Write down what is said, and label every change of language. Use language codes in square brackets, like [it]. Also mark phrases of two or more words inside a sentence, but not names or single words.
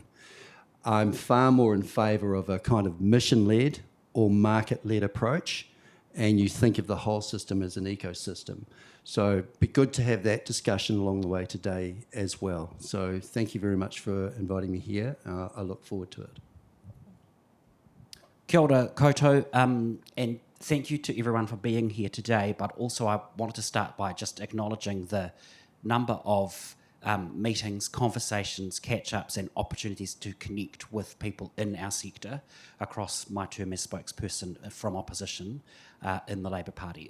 [en] I'm far more in favour of a kind of mission-led or market-led approach, and you think of the whole system as an ecosystem. So it'd be good to have that discussion along the way today as well. So thank you very much for inviting me here. I look forward to it. [mi] Kia ora koutou, [en] and thank you to everyone for being here today, but also I wanted to start by just acknowledging the number of meetings, conversations, catch-ups and opportunities to connect with people in our sector across my term as spokesperson from opposition in the Labour Party.